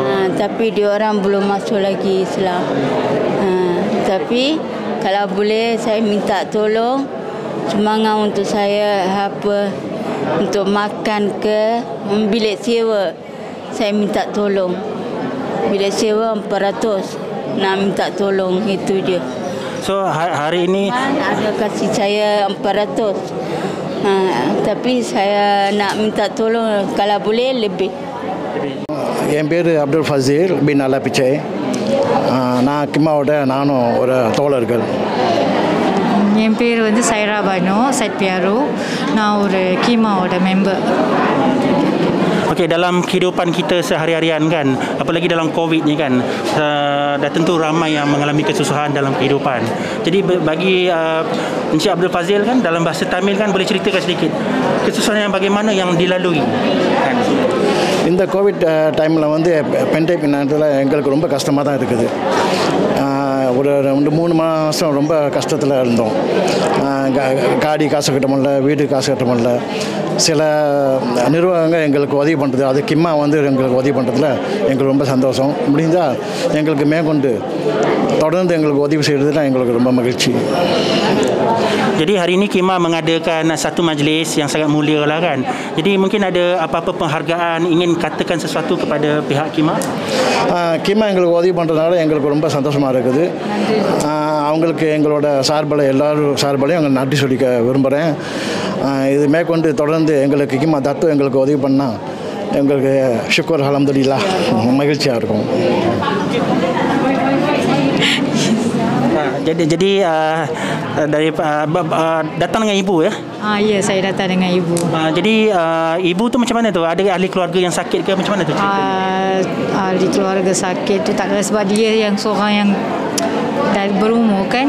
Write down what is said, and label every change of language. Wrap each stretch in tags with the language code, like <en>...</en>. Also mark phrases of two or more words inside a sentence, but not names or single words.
<ms>Tapi dia orang belum masuk lagi Islam. Tapi kalau boleh saya minta tolong semangat untuk saya untuk makan ke bilik sewa. saya minta tolong. Bila sewa 400 nak minta tolong, itu je. So hari ini Ada kasih saya 400. Tapi saya nak minta tolong kalau boleh lebih.</ms> <ta>என் பேர் அப்துல் ஃபசீல் பின் அலா பிச்சை. நான் கிம்மாவோட நானும் ஒரு தோழர்கள். என் பேர் வந்து சைரா பானு சைட் பியாரு. நான் ஒரு கீமாவோட மெம்பர்.</ta> <ms>okey, dalam kehidupan kita sehari-harian kan, apalagi dalam COVID ni kan, dah tentu ramai yang mengalami kesusahan dalam kehidupan. Jadi bagi Encik Abdul Fazil kan, dalam bahasa Tamil kan, boleh ceritakan sedikit kesusahan yang bagaimana yang dilalui kan?</ms> <ta>இந்த</ta> <en>COVID time</en> <ta>வந்து பெண்டமிக் நேரத்தில் எங்களுக்கு ரொம்ப கஷ்டமாக தான் இருக்குது. ஒரு 2-3 மாதம் ரொம்ப கஷ்டத்தில் இருந்தோம். காடி காசு கட்ட முடியல, வீடு காசு கட்ட முடியல. சில நிறுவனங்கள் எங்களுக்கு உதவி பண்ணுறது, அது கிம்மா வந்து எங்களுக்கு உதவி பண்ணுறதுல எங்களுக்கு ரொம்ப சந்தோஷம். முடிந்தால் எங்களுக்கு மேற்கொண்டு தொடர்ந்து எங்களுக்கு உதவி செய்கிறதுல எங்களுக்கு ரொம்ப மகிழ்ச்சி.</ta> <ms>Jadi hari ini Kima mengadakan satu majlis yang sangat mulia lah kan. Jadi mungkin ada apa-apa penghargaan, ingin katakan sesuatu kepada pihak Kima?</ms> <ta>கிம்மா எங்களுக்கு உதவி பண்ணுறதுனால எங்களுக்கு ரொம்ப சந்தோஷமாக இருக்குது. அவங்களுக்கு எங்களோட சார்பில் எல்லோரும் சார்பிலையும் எங்களுக்கு நன்றி சொல்லிக்க விரும்புகிறேன். இது மேற்கொண்டு தொடர்ந்து எங்களுக்கு கிம்மா தத்து எங்களுக்கு உதவி பண்ணால் எங்களுக்கு</ta> <ar>شكر الحمد لله</ar> <ta>மகிழ்ச்சியாக இருக்கும்.</ta> <ms>Jadi dari datang dengan ibu ya? Ya, saya datang dengan ibu. Jadi ibu tu macam mana tu? Ada ahli keluarga yang sakit ke macam mana tu? Ahli keluarga sakit tu tak ada, sebab dia yang seorang yang dah berumur kan.</ms>